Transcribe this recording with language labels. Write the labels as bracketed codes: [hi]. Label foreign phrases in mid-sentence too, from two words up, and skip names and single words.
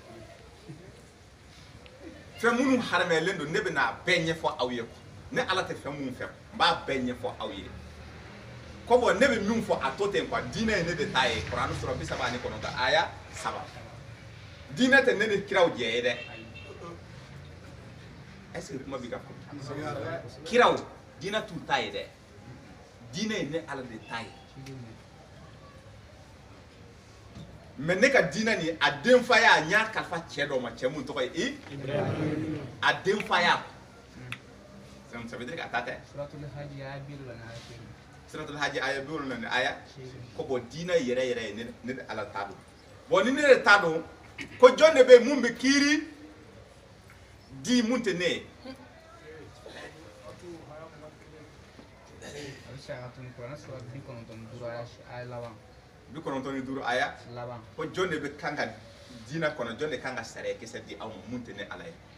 [bm] fɛn minnu haramuyalen don ne bɛ n'a bɛɛ ɲɛfɔ aw ye ne Ala tɛ fɛn mun fɛ n b'a bɛɛ ɲɛfɔ aw ye ko bon ne bɛ min fɔ a to ten quoi diinɛ ye ne de ta ye Kuran sura 39 aya 3 diinɛ tɛ ne ni kiraw jɛ ye dɛ [fr] est ce que [bm] kuma bɛ ka fɔ kiraw diinɛ t'u ta ye dɛ diinɛ ye ne Ala de ta ye mais ne ka diinɛ nin a denfaya n y'a kalifa cɛ dɔ ma cɛ mun tɔgɔ ye a denfaya [fr] ça veut dire [bm] k'a ta tɛ Suratul Hajj aya 7 ni aya ko bon diinɛ yɛrɛ ye ne ni Ala ta don bon ni ne de ta don ko jɔn de bɛ mun bɛ kiiri di mun tɛ ne ye bi kɔnɔntɔn ni duuru aya ko jɔn de bɛ kan ka diinɛ kɔnɔ jɔn de kan ka sariya kisɛ di aw ma mun tɛ ne ala ye